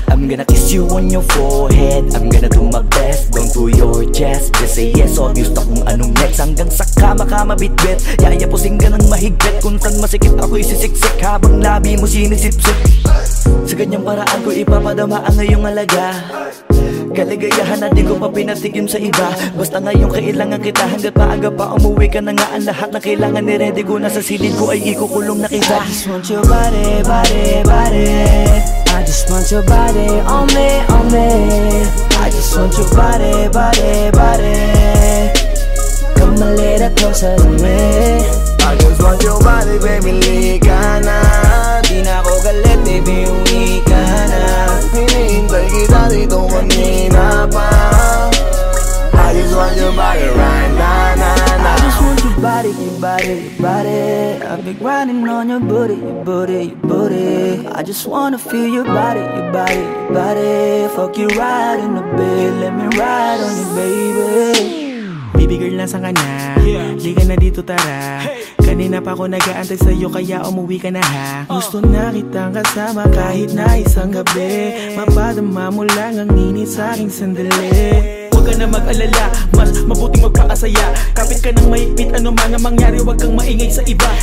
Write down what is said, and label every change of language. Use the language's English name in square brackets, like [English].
[English] I'm gonna kiss you on your forehead. I'm gonna do my best, down to your chest. Just say yes, obvious [Filipino] na kung anong [English] next. [Filipino] Hanggang sa kama ka mabitbit. Yayapusing ka ng mahigpit. Kung saan masikip ako'y sisiksik habang labi mo sinisipsip. Sa ganyang paraan ko ipapadama ang ngayong alaga. Kaligayahan na di ko pa pinatigim sa iba. Basta ngayon kailangan kita. Hanggat maaga pa umuwi ka na nga. Ang lahat na kailangan ni-ready ko. Nasa silid ko ay ikukulong na kita. [English] I just want your body, body, body. I just want your body on me, on me. I just want your body, body, body. Come a little closer to me. I just want your body, baby, [Filipino] liga na. Di na ako galit, baby, uwi ka na. Hinihintay kita dito kanina pa. [English] I just want your body right now. I just want your body, your body, your body. I've been grinding on your booty, your booty, your booty. I just wanna feel your body, your body, your body. Fuck you right in the bed, let me ride on you, baby. [Filipino] Baby girl, nasan ka na? Liga na dito, tara. Kanina pa ako nag-aantay sa'yo, kaya umuwi ka na ha. Gusto na kitang kasama kahit na isang gabi. Mapadama mo lang ang init sa'king sandali. Huwag ka na mag-alala, mas mabuting magpakasaya. Kapit ka ng mahigpit, ano man ang mangyari, huwag kang maingay sa iba.